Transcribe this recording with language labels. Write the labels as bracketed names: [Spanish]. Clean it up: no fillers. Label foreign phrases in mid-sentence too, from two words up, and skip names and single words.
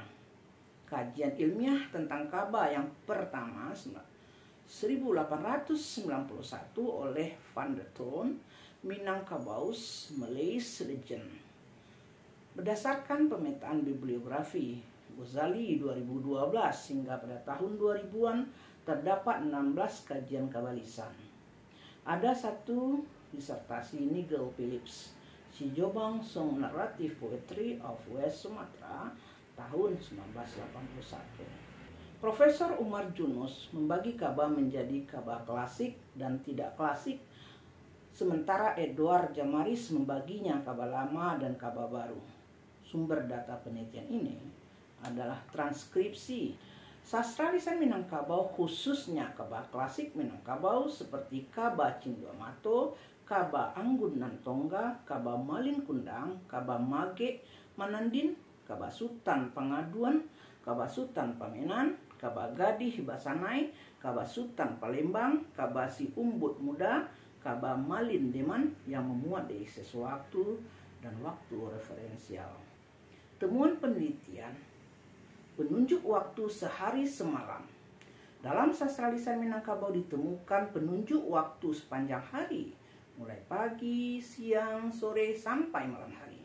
[Indonesian] Kajian ilmiah tentang Kaba yang pertama 1891 oleh Van der Toon, Minangkabau's Malays Legend. Berdasarkan pemetaan bibliografi Ghazali 2012 hingga pada tahun 2000-an terdapat 16 kajian kabalisan. Ada satu disertasi Nigel Phillips, Si Jobang Song Narrative Poetry of West Sumatra, tahun 1981. Profesor Umar Junus membagi Kaba menjadi Kaba klasik dan tidak klasik, sementara Edward Jamaris membaginya Kaba lama dan Kaba baru. Sumber data penelitian ini adalah transkripsi sastra lisan Minangkabau, khususnya Kaba klasik Minangkabau seperti Kaba Cinduamato, Kaba Anggunan Tongga, Kaba Malin Kundang, Kaba Mage Manandin, Kaba Sutan Pangaduan, Kaba Sutan Pamenan, Kaba Gadih Basanai, Kaba Sutan Palembang, Kaba Si Umbut Muda, kaba malin deman yang memuat dari sesuatu dan waktu referensial. Temuan penelitian penunjuk waktu sehari semalam. Dalam sastra lisan Minangkabau ditemukan penunjuk waktu sepanjang hari, mulai pagi, siang, sore, sampai malam hari.